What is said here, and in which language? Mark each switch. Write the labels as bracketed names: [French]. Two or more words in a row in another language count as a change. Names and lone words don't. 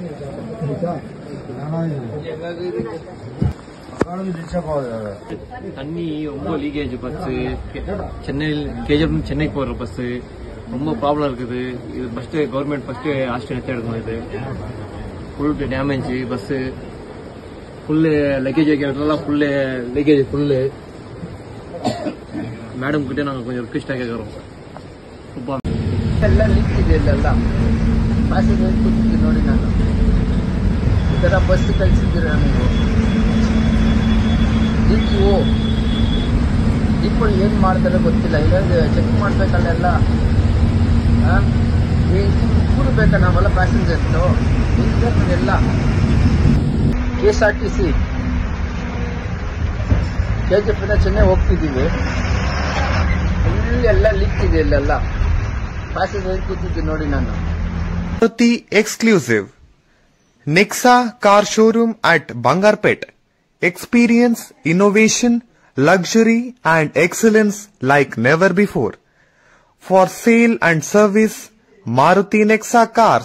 [Tamil] தண்ணி ரொம்ப லீக்கேஜ். பஸ் சென்னையில் கேஜிஎஃப் சென்னைக்கு போற பஸ் ரொம்ப ப்ராப்ளம் இருக்குது. [English] இது first government first action [Tamil] எடுக்கணும். இது [English] full damage bus, full luggage வைக்கிறதுலாம் full leakage full. [Kannada] ಮೇಡಮ್ ಗಿட்ட ನಾವು ಕೊಂಚ ರಿಕ್ವೆಸ್ಟ್ ಆಗಿರೋರು ಎಲ್ಲ ಲೀಕ್ ಇದೆ. ಇಲ್ಲೆಲ್ಲ ಪ್ಯಾಸೆಂಜರ್ ಕೂತಿದ್ದು ನೋಡಿ. ನಾನು ಈ ಥರ ಬಸ್ ಕಳಿಸಿದ್ದೀರ ನೀವು. DTO ಡಿಪೋ ಏನು ಮಾಡ್ತಾರೆ ಗೊತ್ತಿಲ್ಲ. ಇಲ್ಲ ಚೆಕ್ ಮಾಡ್ಬೇಕಲ್ಲೆಲ್ಲ. ಬೇಕಾ ನಾವೆಲ್ಲ ಪ್ಯಾಸೆಂಜರ್ಸು ಎಲ್ಲ KSRTC KGF ಇಂದ ಚೆನ್ನೈ ಹೋಗ್ತಿದ್ದೀವಿ. ಎಲ್ಲ ಲೀಕ್ ಇದೆ, ಇಲ್ಲೆಲ್ಲ ಪ್ಯಾಸೆಂಜರ್ ಕೂತಿದ್ದೆ ನೋಡಿ ನಾನು. [English] Maruti exclusive Nexa car showroom at Bangarpet. Experience innovation, luxury and excellence like never before. For sale and service, Maruti Nexa cars.